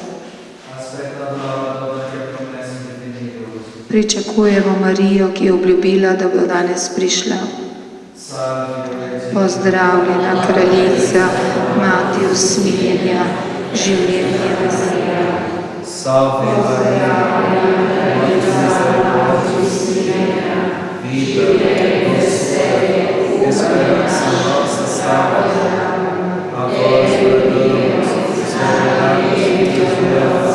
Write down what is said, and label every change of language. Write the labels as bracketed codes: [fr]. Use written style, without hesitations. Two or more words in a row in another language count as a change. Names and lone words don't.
[sl] Pričakujemo Marijo, ki je obljubila, da bo danes prišla. Pozdravljena kraljica, mati usmiljenja, življenja veselja. [pt] Salve Maria, mãe de misericórdia e usmiljenja, vida, mistério, esperança nossa salva. A vós bradamos, desesperados filhos de Eva.